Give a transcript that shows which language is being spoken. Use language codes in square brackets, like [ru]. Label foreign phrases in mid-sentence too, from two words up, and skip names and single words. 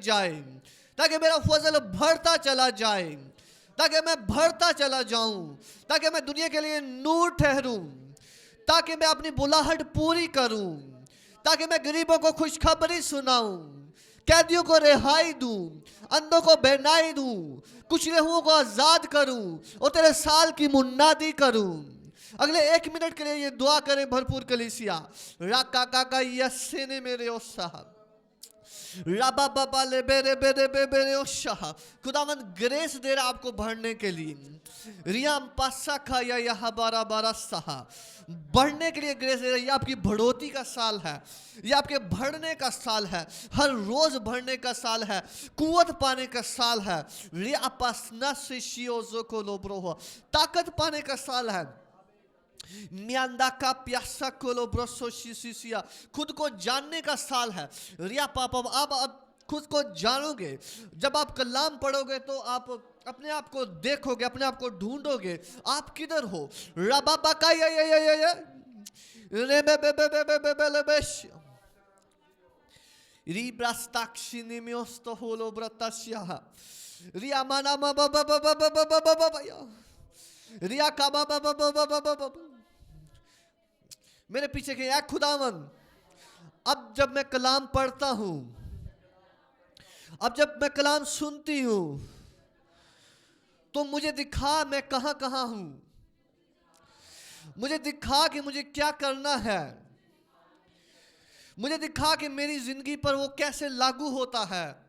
[hi] जाए, ताकि मेरा फजल भरता चला जाए, ताकि मैं भरता चला जाऊं, ताकि मैं दुनिया के लिए नूर ठहरूं, ताकि मैं अपनी बुलाहट पूरी करूं, ताकि मैं गरीबों को खुशखबरी सुनाऊं, कैदियों को रिहाई दूं, अंधों को बेनाई दूं, कुचले हुओं को आजाद करूं और तेरे साल की मुन्नादी करूं। अगले 1 मिनट के लिए ये दुआ करें भरपूर कलीसिया। राका काका यस्से ने मेरे ओ साहब, राबा बाबा ले बेरे बेरे बेरे ओ शाह, खुदावंद ग्रेस दे रहा आपको भरने के लिए। रियाम पासा खाया यह बारा बारा साहा, बढ़ने के लिए ग्रेस दे रहा है। ये आपकी बढ़ोतरी का साल है, ये आपके बढ़ने का साल है, हर रोज बढ़ने का साल है, कुव्वत पाने का साल है, रिया पासना से शियोजो को लोब्रो हो, ताकत पाने का साल है। मियांदा का प्यासा कोलो ब्रोसो शिशिया, खुद को जानने का साल है। रिया पापा आप खुद को जानोगे। जब आप कलाम पढ़ोगे तो आप अपने आप को देखोगे, अपने आप को ढूंढोगे, आप किधर हो। रबाबा का ये रे बे बे बे बे बे बे बे बेश रिब्रास्ताक्षिनी मियोस्तो होलो ब्रताशिया रिया माना मा बा बा बा बा बा बा बा बा बा रिया का बा बा बा बा बा बा बा। मेरे पीछे के या खुदावन, अब जब मैं कलाम पढ़ता हूं, अब जब मैं कलाम सुनती हूं, तो मुझे दिखा मैं कहां कहां हूं, मुझे दिखा कि मुझे क्या करना है, मुझे दिखा कि मेरी जिंदगी पर वो कैसे लागू होता है।